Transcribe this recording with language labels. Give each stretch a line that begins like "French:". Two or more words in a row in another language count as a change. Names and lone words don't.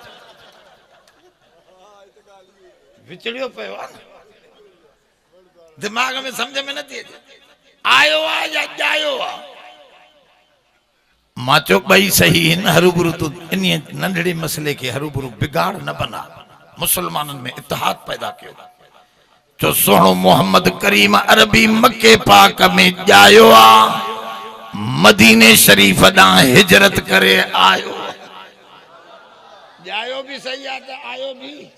Sindhi: विचड़ियो पियो आहे, दिमाग़ में सम्झ में नथी अचे, आयो आहे या ॼायो आहे। मां चयो ॿई सही आहिनि, हरूभरू तूं इन नंढड़े मसइले खे हरूभरू बिगाड़ न बना। मुसलमाननि में इतिहाद पैदा कयो। जो सोनो मोहम्मद करीम अरबी मके पाक में ॼायो आ, मदीने शरीफ ॾांहुं हिजरत करे आयो। ॼायो भी सही आहे त आयो भी।